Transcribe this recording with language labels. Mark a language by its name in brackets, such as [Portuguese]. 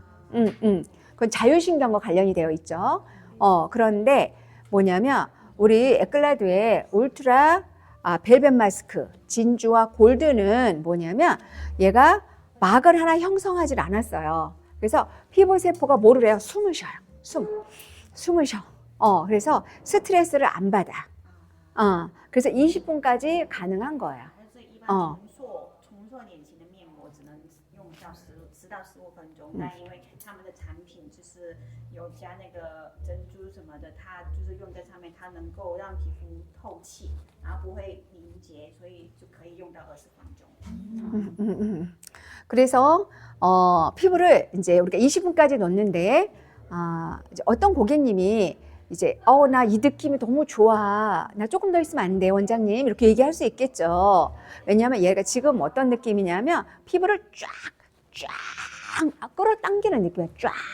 [Korean] 그건 자율신경과 관련이 되어 있죠. 그런데 뭐냐면 우리 에클라드의 울트라 벨벳 마스크 진주와 골드는 뭐냐면 얘가 막을 하나 형성하지 않았어요. 그래서 피부 세포가 뭐를 해요? 숨을 쉬어요. 숨을 쉬어. 그래서 스트레스를 안 받아. 그래서 20분까지 가능한 거예요. [Chinese] 但是一般重塑脸型的面膜只能用到10到15分钟，但因为他们的产品就是有加那个珍珠什么的，它就是用在上面，它能够让皮肤透气，然后不会凝结，所以就可以用到20分钟。 [Korean] 그래서 피부를 이제 우리가 20분까지 넣는데 이제 어떤 고객님이 이제 나 이 느낌이 너무 좋아. 나 조금 더 있으면 안 돼, 원장님. 이렇게 얘기할 수 있겠죠. 왜냐하면 얘가 지금 어떤 느낌이냐면 피부를 쫙 끌어당기는 느낌이야. 쫙.